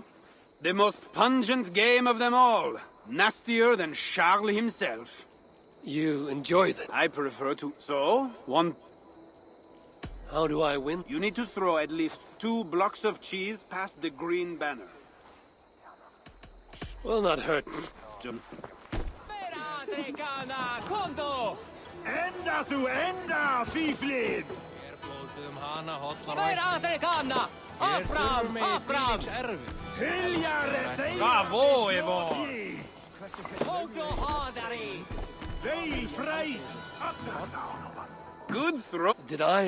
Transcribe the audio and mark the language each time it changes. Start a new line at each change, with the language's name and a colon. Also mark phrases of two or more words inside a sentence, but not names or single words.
English: The most pungent game of them all. Nastier than Charles himself. You enjoy that? I prefer to... So, one... How do I win? You need to throw at least 2 blocks of cheese past the green banner. Will not hurt.
Icelandic: Enda þú enda, fíflið! Bravo, Eivor!
English: Good throw. Did I?